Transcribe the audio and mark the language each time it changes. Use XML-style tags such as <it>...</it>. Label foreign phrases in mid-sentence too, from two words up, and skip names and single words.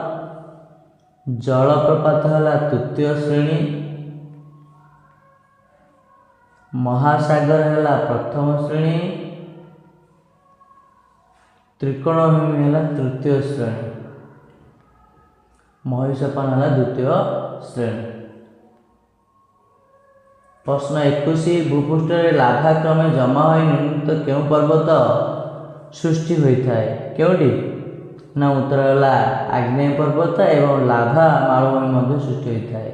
<hi>जलप्रपात है तृतीय श्रेणी। महासागर है प्रथम श्रेणी। त्रिकोणमिति है तृतीय श्रेणी।</hi> <or>ମହିଷପାନ ହେଲା ଦ୍ୱିତୀୟ ଶ୍ରେଣୀ। ପ୍ରଶ୍ନ 21 ଭୂପୃଷ୍ଠରେ ଲାଭା କ୍ରମେ ଜମା ହୋଇ ନିମ୍ନଲିଖିତ କେଉଁ ପର୍ବତ ସୃଷ୍ଟି ହୋଇଥାଏ? କେଉଁଠି? ନା ଉତ୍ତର ହେଲା ଆଗ୍ନେୟ ପର୍ବତ ଏବଂ ଲାଭା ମାଳଭୂମି ମଧ୍ୟ ସୃଷ୍ଟି ହୋଇଥାଏ।</or>